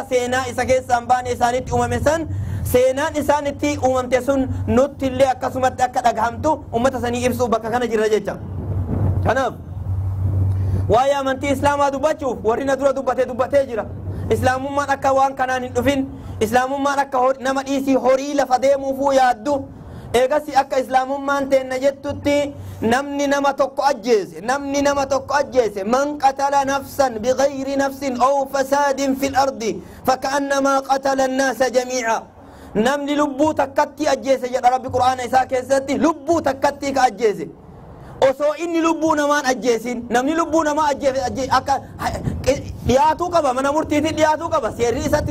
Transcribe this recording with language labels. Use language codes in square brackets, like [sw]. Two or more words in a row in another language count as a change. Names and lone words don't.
[om] seenaa isa keessaan baane isaanitti uumame san seenaan isaanitti uumamte sun nutti illee akkasumatti akka dhagahamtu ummata sanii ibsuuf bakka kana jirra jecha kanaaf waa'ee amantii islaamaa dubbachuuf warri na dura dubbatee jira islaamummaan akka waan kanaan hin dhufin islaamummaan akka nama dhiisii horii lafa deemuufuu yaaddu eegasi akka islaamummaan teenna jettutti namni nama tokko ajjeese [ar] من قتل نفسا بغير نفس أو فساد في الأرض فكأنما قتل الناس جميعا [om] namni lubbuu takkatti ajjeese jedha rabbi qur'aana isaa keessatti lubbuu takkatti ka ajjeese osoo inni lubbuu namaan ajjeesin namni lubbuu namaa ajjeese akka dhiyaatuu qaba mana murtiitti dhiyaatuu qaba seerri isatti